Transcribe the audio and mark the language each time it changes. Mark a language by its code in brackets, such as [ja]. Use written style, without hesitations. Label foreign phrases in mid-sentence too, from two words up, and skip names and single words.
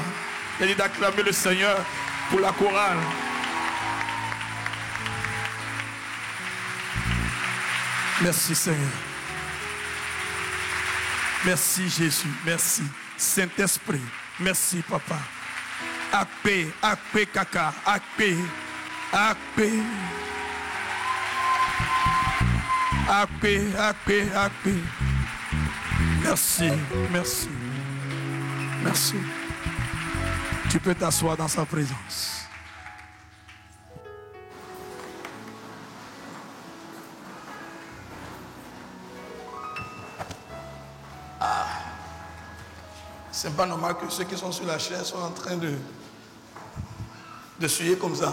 [fr] Il a dit d'acclamer le Seigneur pour la chorale. Merci Seigneur. Merci Jésus. Merci Saint-Esprit. Merci Papa. [ee] Akpe, akpe kaka, akpe, akpe. Akpe, akpe, akpe. [fr] Merci, merci. Merci. Tu peux t'asseoir dans sa présence. C'est pas normal que ceux qui sont sur la chaise soient en train de suer comme ça.